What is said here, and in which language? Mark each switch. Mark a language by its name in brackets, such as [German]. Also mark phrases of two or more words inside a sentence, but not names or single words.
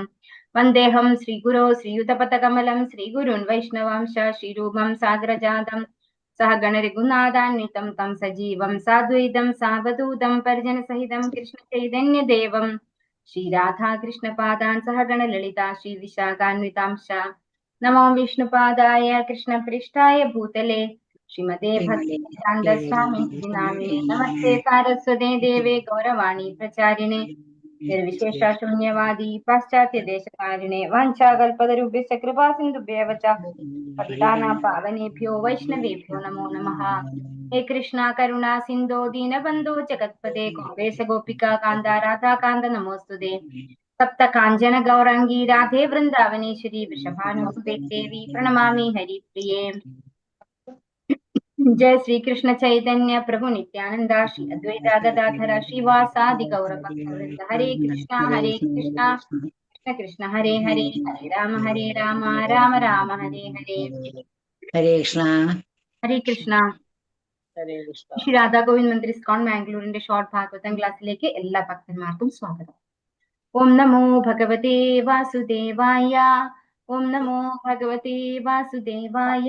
[Sanskrit] വന്ദേഹം ശ്രീഗുരോ ശ്രീയുതപദകമലം ശ്രീഗുരുൻ വൈഷ്ണവാംശ ശ്രീരൂപം സാഗരജാതം സഹഗണ രഘുനാഥാന്വിതം തം സജീവം സാദ്വൈതം സാവധൂതം പരിജനസഹിതം കൃഷ്ണ ചൈതന്യദേവം ശ്രീരാധാകൃഷ്ണപാദാൻ സഹഗണ ലളിതാ ശ്രീ വിശാഖാന്വിതാംശ. നമോ വിഷ്ണുപാദായ കൃഷ്ണപൃഷ്ഠായ ഭൂതലേ ശ്രീമതേ ഭക്തിവേദാന്തസ്വാമിനേ നാമിനേ. നമസ്തേ സാരസ്വതേ ദേവേ ഗൗരവാണി പ്രചാരിണേ നിർവിശേഷശൂന്യവാദി പാശ്ചാത്യദേശകാരിണേ വാഞ്ചാകൽപതരുഭ്യശ്ച കൃപാസിന്ധുഭ്യവ ച പതിതാനാം പാവനേഭ്യോ വൈഷ്ണവേഭ്യോ നമോ നമഃ. ഹേ കൃഷ്ണ കരുണാ സിന്ധോ ദീനബന്ധോ ജഗത്പദേ ഗോപേശ ഗോപികാ കാന്ത രാധാകാന്ത നമോസ്തുതേ. സപ്ത കാഞ്ചന ഗൗരാംഗീ രാധേ വൃന്ദാവനേശ്വരി വൃഷഭാനുസുതേ ദേവി പ്രണമാമി ഹരിപ്രിയേ. जय श्री कृष्ण चैतन्य प्रभु नित्यानंद श्री अद्वैत गदाधर श्रीवासादि गौर भक्तवृंद. हरे कृष्ण कृष्ण कृष्ण हरे हरे, हरे राम राम राम हरे हरे. ഹരേ കൃഷ്ണ. ഹരേ കൃഷ്ണ. [Malayalam] ശ്രീ രാധാ ഗോവിന്ദ് മന്ദിർ ഇസ്കോൺ മാംഗ്ലൂരിന്റെ ഷോർട്ട് ഭാഗവതം ക്ലാസ്സിലേക്ക് എല്ലാ ഭക്തന്മാർക്കും സ്വാഗതം. [Sanskrit] ഓം നമോ ഭഗവതേ വാസുദേവായ. ഓം നമോ ഭഗവതേ വാസുദേവായ.